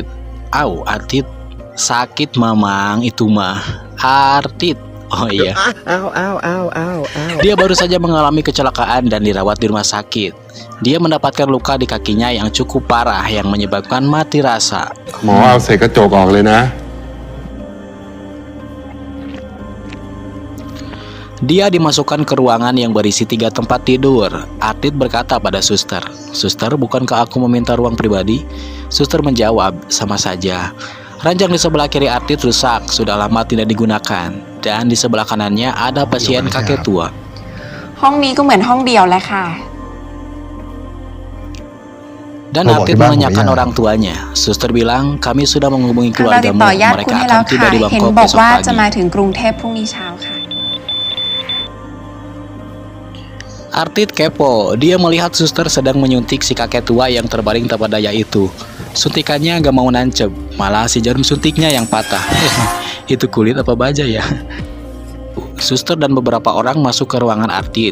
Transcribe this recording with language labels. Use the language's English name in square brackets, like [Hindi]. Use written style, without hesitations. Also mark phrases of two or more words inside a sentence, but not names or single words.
[Indonesian] Artit sakit mamang itu mah. Artit. Oh iya. Dia baru saja mengalami kecelakaan dan dirawat di rumah sakit. Dia mendapatkan luka di kakinya yang cukup parah yang menyebabkan mati rasa. [Thai] หมอเอาเศษกระจกออกเลยนะ [Indonesian] Dia dimasukkan ke ruangan yang berisi 3 tempat tidur. Artit berkata pada suster, "Suster, bukankah aku meminta ruang pribadi?" Suster menjawab, "Sama saja." Ranjang di sebelah kiri Artit rusak, sudah lama tidak digunakan. Dan di sebelah kanannya ada pasien kakek tua. [Thai] ห้องนี้ก็เหมือนห้องเดียวแหละค่ะ [Indonesian] Dan Artit menanyakan orang tuanya. Suster bilang, "Kami sudah menghubungi [Thai] เราติด [Indonesian] keluargamu. [Thai] ต่อญาติ [Indonesian] Mereka [Thai] คุณให้ [Indonesian] akan [Thai] แล้ว [Indonesian] tiba [Thai] ค่ะ [Indonesian] di [Thai] เห็น [Indonesian] Bangkok [Thai] บอก [Indonesian] besok [Thai] ว่าจะมา [Indonesian] pagi." [Thai] ถึงกรุงเทพพรุ่งนี้เช้าค่ะ [Indonesian] Artit kepo. Dia melihat suster sedang menyuntik si kakek tua yang terbaring tak berdaya itu. Suntikannya gak mau nancep, malah si jarum suntiknya yang patah. Itu kulit apa baja ya? Suster dan beberapa orang masuk ke ruangan Artit.